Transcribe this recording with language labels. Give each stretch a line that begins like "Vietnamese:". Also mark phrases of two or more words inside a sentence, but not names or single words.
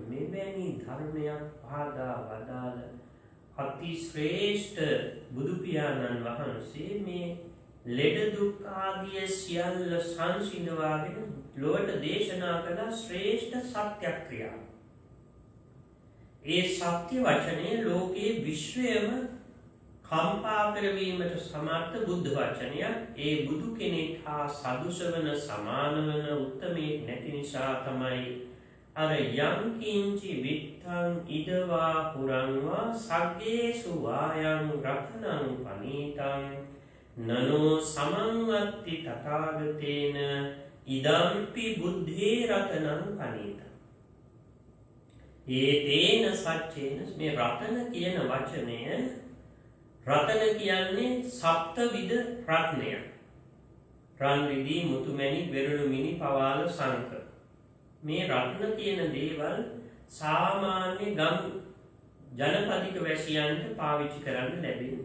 Sinhala: මෙවැනි ධර්මයක් පහදා වදාළ අති ශ්‍රේෂ්ඨ බුදු පියාණන් වහන්සේ මේ ලෙඩ දුක් ආදිය සියල්ල සංසිඳවාගෙන ලොවට දේශනා කළ ශ්‍රේෂ්ඨ සත්‍යක්‍රියාව. ඒ සත්‍ය වචනය ලෝකයේ විශ්වයම කම්පා කරවීමට සමර්ථ බුද්ධ වචනයක්. ඒ බුදු කෙනෙක් හා සදුස වන සමාන වන උත්තමයෙක් නැති නිසා තමයි අර
Pali: යම් කිංචි විත්තං ඉදවා පුරංවා සග්ගේසු වායං රතනං පනීතං නනෝ සමන්වත්ති තථාගතේන ඉදම්පි බුද්ධේ රතනං පනීතං. ඒතේන සච්චේන
Sinhala: මේ රතන කියන වචනය, රතන කියන්නේ සප්තවිධ රත්නය. රන් රිදී මුතුමැණික් වෙරළු මිනි පවාල සංක. මේ රත්න කියන දේවල් සාමාන්‍ය ගම් ජනපදික වැසියන්ට පාවිච්චි කරන්න ලැබෙනවා.